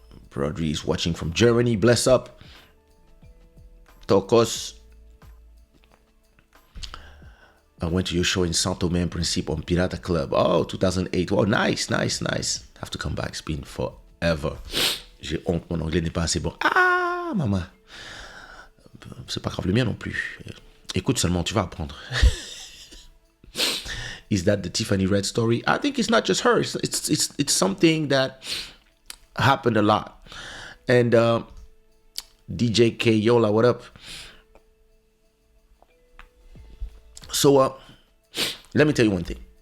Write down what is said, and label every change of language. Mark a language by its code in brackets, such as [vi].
[en] Brodry is watching from Germany. Bless up. Tokos. I went to your show in Saint Thomas Principe on Pirata Club. Oh, 2008. Oh, nice. Have to come back. It's been forever. [fr] J'ai honte, mon anglais n'est pas assez bon. Ah, maman. C'est pas grave, le mien non plus. Écoute seulement, tu vas apprendre. [en] Is that the Tiffany Red story? I think it's not just her. It's something that happened a lot. And DJ K Yola, what up? So let me tell you one thing.